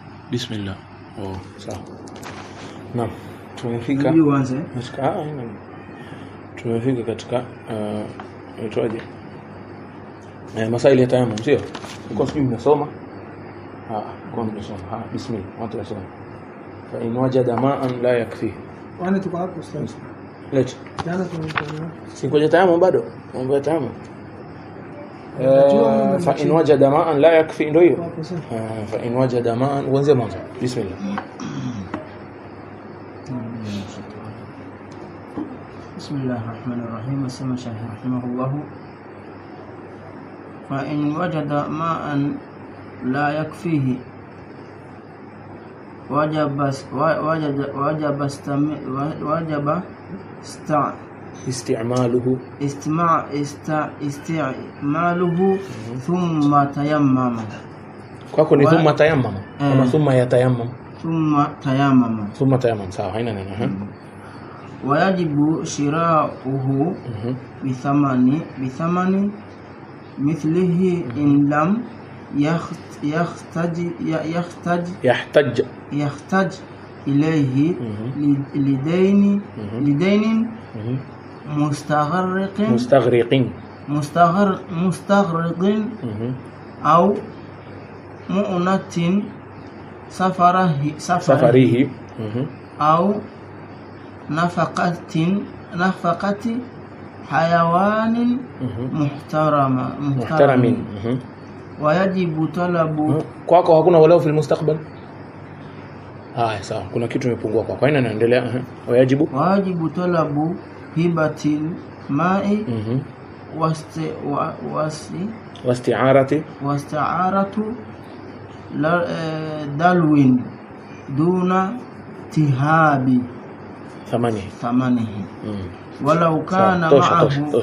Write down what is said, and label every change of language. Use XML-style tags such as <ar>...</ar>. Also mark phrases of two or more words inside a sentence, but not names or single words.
<sw>Bismillah. Oh, sawa. Naam. Tumefika katika inaitwaje? Masaili ya tayammum, sio? Uko sijui mnasoma? Kwa mnasoma. Bismillah. Watu wasoma.</sw> <ar>فإن وجد ماء لا يكفي.</ar> <sw>Wana tuko hapo ustaz. Leta. Jana tumefanya. Singoje tayammum bado? Mambo ya tayammum.</sw> <ar>فإن وجد ماء لا يكفي,</ar> <sw>ndio hiyo.</sw> <ar>فإن وجد ماء,</ar> <sw>uanze mwanzo. Bismillah.</sw> <ar>بسم الله الرحمن الرحيم. السمع الشيخ رحمه الله فإن وجد ماء لا يكفيه وجب استعماله ثم تيمم.</ar> <sw>kwako ni</sw> <ar>ثم تيمم</ar> <sw>kama</sw> <ar>ثم يتيمم? ثم تيمم,</ar> <sw>sawa, haina neno.</sw> <ar>ويجب شراؤه بثمن مثله إن لم يحتج إليه لدين مستغرق أو مؤنة سفره أو نفقة حيوان محترم. ويجب طلب.</ar> <sw>kwako hakuna</sw> <ar>ولو في المستقبل?</ar> <sw>Sawa, kuna kitu kimepungua kwako. Haina, naendelea. Wajibu</sw> <ar>طلب هبة الماء واستعارة دلو دون اتهاب ثمنه ولو كان معه.</ar>